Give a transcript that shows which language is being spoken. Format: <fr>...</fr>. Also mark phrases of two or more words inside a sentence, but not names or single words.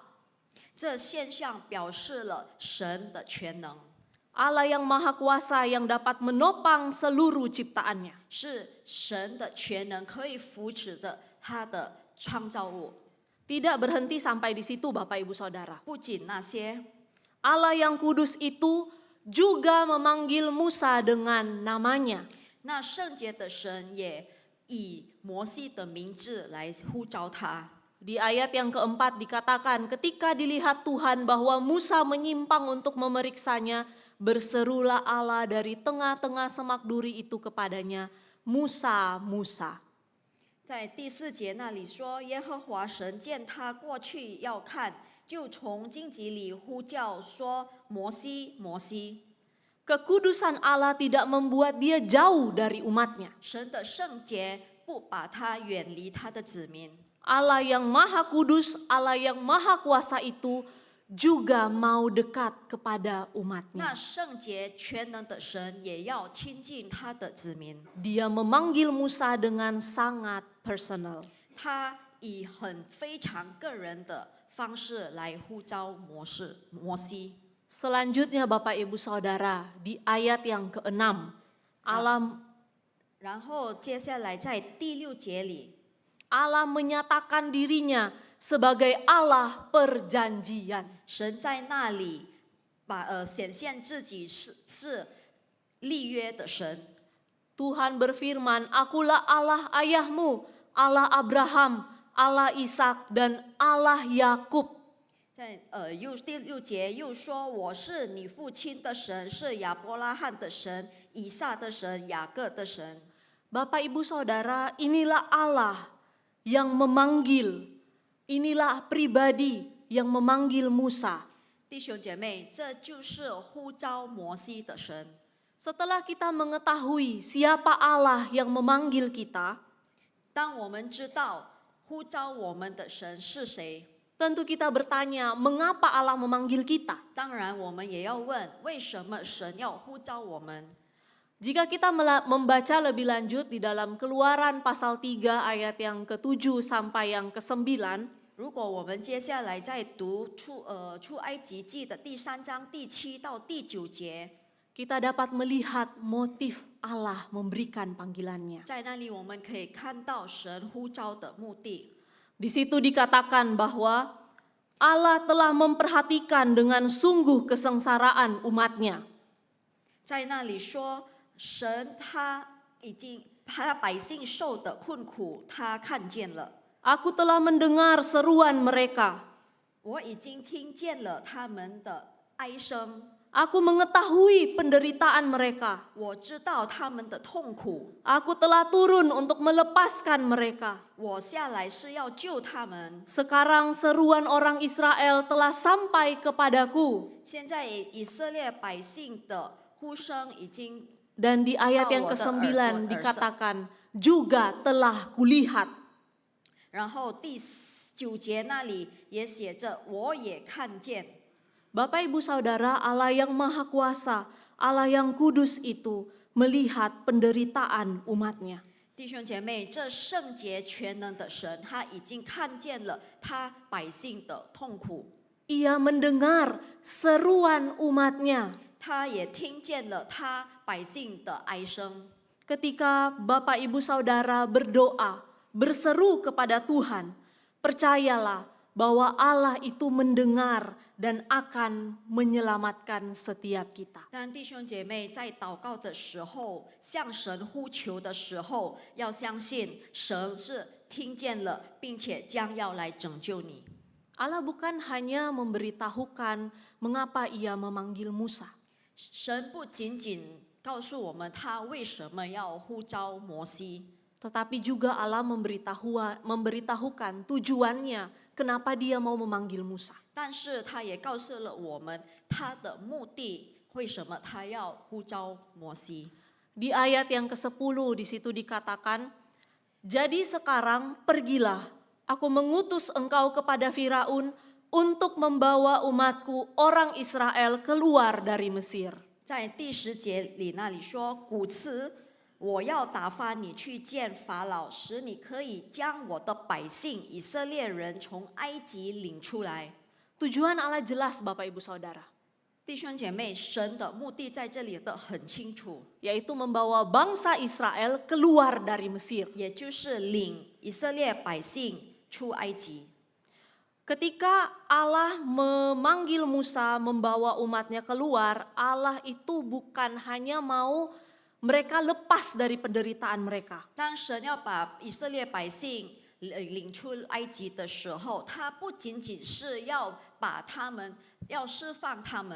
<zh>这现象表示了神的全能，</zh> <id>Allah yang maha kuasa yang dapat menopang seluruh ciptaannya.</id> <zh>是神的全能可以扶持着他的创造物。</zh> <id>Tidak berhenti sampai di situ Bapak Ibu Saudara.</id> <zh>不仅那些，</zh> <id>Allah yang kudus itu juga memanggil Musa dengan namanya.</id> <zh>那圣洁的神也以摩西的名字来呼召他。</zh> <id>Di ayat yang keempat dikatakan ketika dilihat Tuhan bahwa Musa menyimpang untuk memeriksanya, berserulah Allah dari tengah-tengah semak duri itu kepadanya, Musa, Musa.</id> <zh>在第4节那里说，耶和华神见他过去要看，就从荆棘里呼叫说：“摩西，摩西。”</zh> <id>Kekudusan Allah tidak membuat dia jauh dari umatnya.</id> <zh>神的圣洁不把他远离他的子民。</zh> <id>Allah yang maha kudus, Allah yang maha kuasa itu juga mau dekat kepada</id> <zh>那</zh> <id>umatnya.</id> <zh>圣洁全能的神也要亲近他的子民。</zh> <id>Dia memanggil Musa dengan sangat personal.</id> <zh>他以非常个人的方式来呼召摩西。</zh> <id>Selanjutnya Bapak Ibu Saudara, di ayat yang ke-6, Allah</id> <zh>然后接下来在第6节里，</zh> <id>Allah menyatakan dirinya sebagai Allah perjanjian.</id> <zh>神在那里显现自己是立约的神。</zh> <id>Tuhan berfirman, akulah Allah ayahmu, Allah Abraham, Allah Ishak, dan Allah Yakub.</id> <zh>在第6节又说：“我是你父亲的神，是亚伯拉罕的神、以撒的神、雅各的神。”</zh> <id>Bapak Ibu Saudara, inilah Allah yang memanggil, inilah pribadi yang memanggil Musa.</id> <zh>弟兄姐妹，这就是呼召摩西的神。</zh> <id>Setelah kita mengetahui siapa Allah yang memanggil kita,</id> <zh>当我们知道呼召我们的神是谁，</zh> <id>tentu kita bertanya, mengapa Allah memanggil kita?</id> <zh>当然我们也要问，为什么神要呼召我们？</zh> <id>Jika kita membaca lebih lanjut di dalam Keluaran pasal 3 ayat yang ke-7 sampai yang ke-9,</id> <zh>如果我们接下来再读出埃及记的第3章第7到第9节，</zh> <id>kita dapat melihat motif Allah memberikan panggilannya.</id> <zh>在那里我们可以看到神呼召的目的。</zh> <id>Di situ dikatakan bahwa Allah telah memperhatikan dengan sungguh kesengsaraan umatnya.</id> <zh>在那里说，神他百姓受的困苦，他看见了。</zh> <id>Aku telah mendengar seruan mereka.</id> <zh>我已经听见了他们的哀声，</zh> <id>Aku mengetahui penderitaan mereka.</id> <zh>我知道他们的痛苦。</zh> <id>Aku telah turun untuk melepaskan mereka.</id> <zh>我下来是要救他们。</zh> <id>Sekarang seruan orang Israel telah sampai kepadaku.</id> <zh>现在以色列百姓的呼声已经，</zh> <id>Dan di ayat yang ke-9 dikatakan, juga telah kulihat.</id> <zh>然后第9节那里也写着，我也看见。</zh> <id>Bapak Ibu Saudara, Allah yang Maha Kuasa, Allah yang kudus itu melihat penderitaan umatnya.</id> <zh>弟兄姐妹，这圣洁全能的神，他已经看见了他百姓的痛苦，</zh> <id>Ia mendengar seruan umatnya.</id> <zh>他也听见了他百姓的哀声。</zh> <id>Ketika Bapak Ibu Saudara berdoa, berseru kepada Tuhan, percayalah bahwa Allah itu mendengar dan akan menyelamatkan setiap kita.</id> <zh>但弟兄姐妹在祷告的时候，向神呼求的时候，要相信神是听见了，并且将要来拯救你。</zh> <id>Allah bukan hanya memberitahukan mengapa ia memanggil Musa,</id> <zh>神不仅仅告诉我们他为什么要呼召摩西，</zh> <id>tetapi juga Allah memberitahukan tujuannya kenapa dia mau memanggil Musa.</id> <zh>但是他也告诉了我们他的目的，为什么他要呼召摩西。</zh> <id>Di ayat yang ke-10 di situ dikatakan, "Jadi sekarang pergilah, aku mengutus engkau kepada Firaun untuk membawa umatku orang Israel keluar dari Mesir."</id> <zh>在第10节里那里说，古此我要打发你去见法老，使你可以将我的百姓以色列人从埃及领出来。</zh> <id>Tujuan Allah jelas Bapak Ibu Saudara,</id> <zh>弟兄姐妹，神的目的在这里的很清楚，</zh> <id>yaitu membawa bangsa Israel keluar dari Mesir.</id> <zh>也就是领以色列百姓出埃及。</zh> <id>Ketika Allah memanggil Musa membawa umatnya keluar, Allah itu bukan hanya mau mereka lepas dari penderitaan mereka.</id> <zh>当神要把以色列百姓领出埃及的时候，他不仅仅是要把他们，要释放他们，</zh>